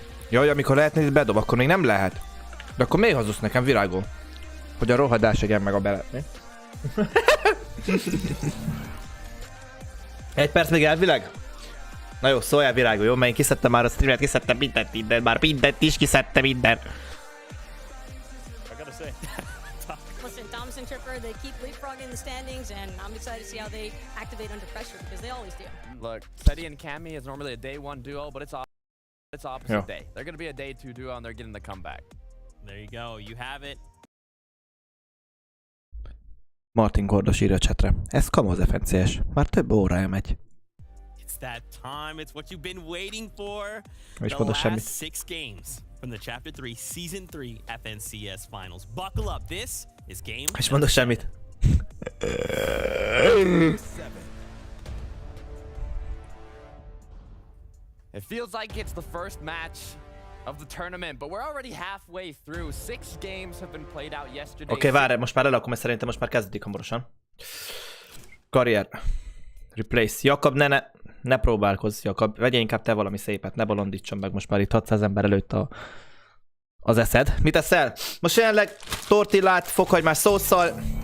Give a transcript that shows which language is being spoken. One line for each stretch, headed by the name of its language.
Hungarian: Jaj, amikor lehetne, hogy bedob, akkor még nem lehet. De akkor még hazudsz nekem, Virágó? Hogy a rohadás egyen meg a belet, mi? 1 perc még elvileg? Na jó, szóljál Virágó, jó? Mert én kiszedtem már a streamet, kiszedtem mindent, már mindent is kiszedtem minden.
English: Listen, Thomas and Tripper, they keep leapfrogging the standings, and I'm excited to see how they activate under pressure, because they always do. Look, Teddy and Cammy is normally a day 1 duo, but it's opposite day. They're gonna be a day 2 duo, and they're getting the comeback. There you go. You have it.
Hungarian: Martin Gordos írja a chatre. Ez kamoz FNCS. Már több órája megy.
English: It's that time. It's what you've been waiting for. The last 6 games from the Chapter 3 Season 3 FNCS Finals. Buckle up. This is game.
Hungarian: És mondok semmit.
English: It feels like it's the first match of the tournament, but we're already halfway through. 6 games have been played out yesterday.
Hungarian: Oké, várj, most már lelakom, mert szerintem most már kezdődik hamarosan. Karrier. Replace. Jakab, ne próbálkozz, Jakab. Vegye inkább te valami szépet, ne bolondítson meg most már itt 600 ember előtt az eszed. Mit eszel? Most jelenleg tortillát, fokhagymás szósszal.